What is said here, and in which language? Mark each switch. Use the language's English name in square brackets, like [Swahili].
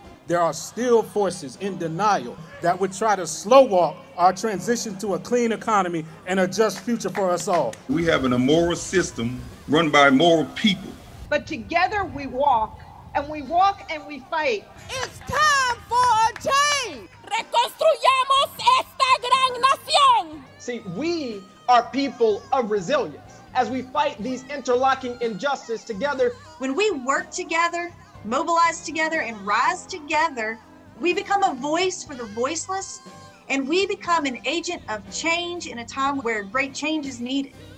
[English] there are still forces in denial that would try to slow walk our transition to a clean economy and a just future for us all. We have an immoral system run by immoral people. But together we walk and we fight. It's time for a change. [Spanish] Reconstruyamos esta gran nación. [English] See, we are people of resilience as we fight these interlocking injustices together. When we work together, mobilize together, and rise together, we become a voice for the voiceless, and we become an agent of change in a time where great change is needed.